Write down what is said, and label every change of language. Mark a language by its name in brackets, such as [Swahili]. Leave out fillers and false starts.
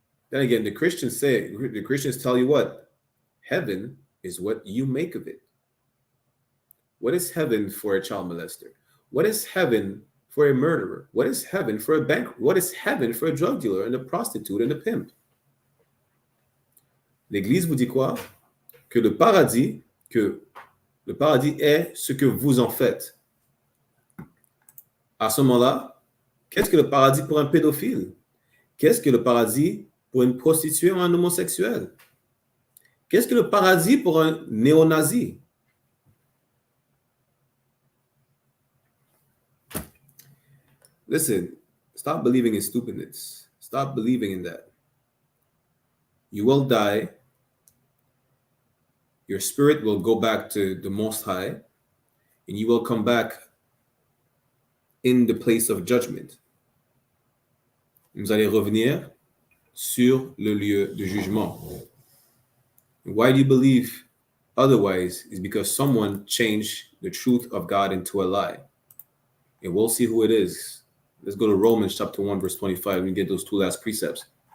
[English] Then again, the Christians tell you what? Heaven is what you make of it. What is heaven for a child molester? What is heaven for a murderer? What is heaven for a bankrupt? What is heaven for a drug dealer and a prostitute and a pimp? [French] L'Église vous dit quoi? Que le paradis est ce que vous en faites. À ce moment-là, qu'est-ce que le paradis pour un pédophile? Qu'est-ce que le paradis pour une prostituée ou un homosexuel? Qu'est-ce que le paradis pour un néo-nazi? [English] Listen, stop believing in stupidness. Stop believing in that. You will die. Your spirit will go back to the Most High, and you will come back in the place of judgment. [French] Vous allez revenir sur le lieu de jugement. [English] Why do you believe otherwise? Is because someone changed the truth of God into a lie. And we'll see who it is. Let's go to Romans chapter 1, verse 25. And get those two last precepts.